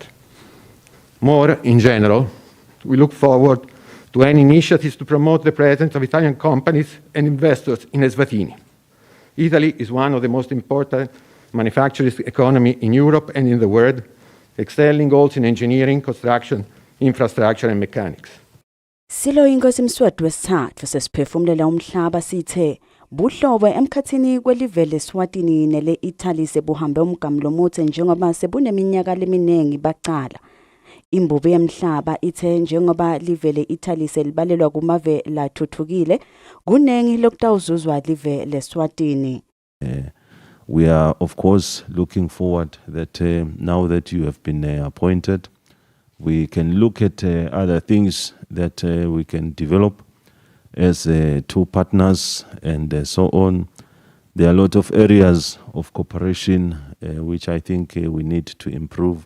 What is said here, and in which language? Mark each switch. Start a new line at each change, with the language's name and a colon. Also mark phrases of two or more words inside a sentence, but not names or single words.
English: More in general, we look forward to any initiatives to promote the presence of Italian companies and investors in Eswatini. Italy is one of the most important manufacturing economies in Europe and in the world, excelling also in engineering, construction, infrastructure and mechanics.
Swati: Silo inkosi Mswati wesithathu sesiphefumulela umhlaba sithe buhlobo emkhathini kwelive leSwatini nele Italy sebuhambe umgamlo omuthe njengoba sebuneminyaka leminengi baqala. Imbubo yemhlaba ithe njengoba live leItaly selibalelwa kumave lathuthukile kunengi lokutawuzuzwa live leSwatini.
English: We are of course looking forward that now that you have been appointed, we can look at other things that we can develop as two partners and so on. There are a lot of areas of cooperation which I think we need to improve.